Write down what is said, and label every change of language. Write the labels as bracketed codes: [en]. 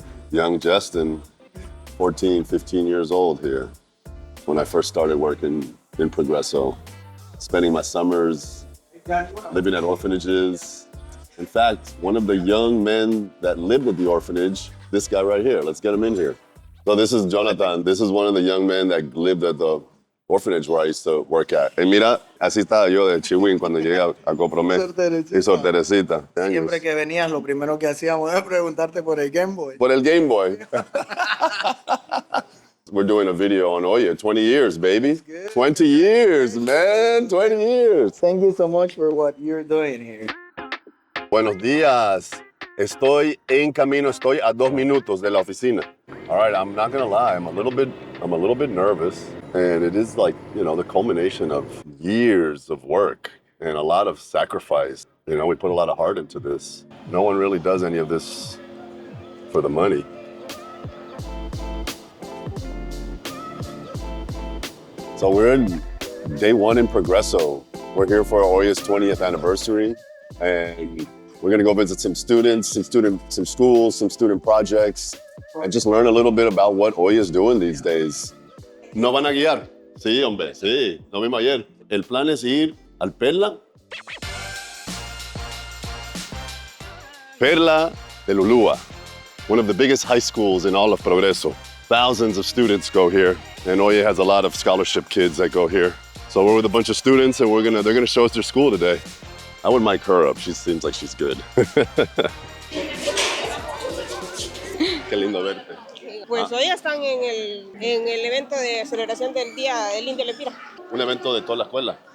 [en] Young Justin, 14, 15 years old here, when I first started working in Progreso, spending my summers living at orphanages. In fact, one of the young men that lived at the orphanage, this guy right here, let's get him in here. So this is Jonathan. This is one of the young men that lived at the orphanage where I used to work at. [es] Y mira, así estaba yo de chihuín cuando llegué a Copromet. Y Sor Teresita. Siempre que venías, lo primero que hacíamos era preguntarte por el Game Boy. Por el Game Boy. [en] We're doing a video on Oye, 20 years, baby. 20 years, man, 20 years. Thank you so much for what you're doing here. [es] Buenos días. Estoy en camino, estoy a 2 minutos de la oficina. [en] All right, I'm not gonna lie, I'm a little bit nervous. And it is like, you know, the culmination of years of work and a lot of sacrifice. You know, we put a lot of heart into this. No one really does any of this for the money. So we're in day 1 in Progreso. We're here for Oye's 20th anniversary, and we're gonna go visit some students, some schools, some student projects, and just learn a little bit about what Oye is doing these days. [es] ¿No van a guiar? Sí, hombre, sí. Lo mismo ayer. El plan es ir al Perla. [en] Perla de Lulúa, one of the biggest high schools in all of Progreso. Thousands of students go here, and Oye has a lot of scholarship kids that go here. So we're with a bunch of students, and they're gonna show us their school today. I would mic her up. She seems like she's good. [es] Qué lindo verte. Pues hoy están en el evento de celebración del Día del Indio Lempira. Un evento de toda la escuela.